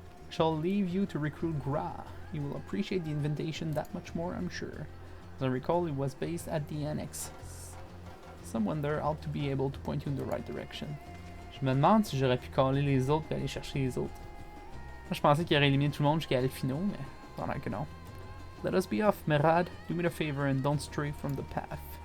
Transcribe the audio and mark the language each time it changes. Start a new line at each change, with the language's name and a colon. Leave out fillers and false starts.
English: Shall leave you to recruit Gra. You will appreciate the invitation that much more, I'm sure. As I recall, it was based at the annex. Someone there ought to be able to point you in the right direction.
French: Je me demande si j'aurais pu caler les autres et aller chercher les autres. Moi, je pensais qu'il aurait éliminé tout le monde jusqu'à Alfino, mais pendant que non.
English: Let us be off, Merad. Do me a favor and don't stray from the path.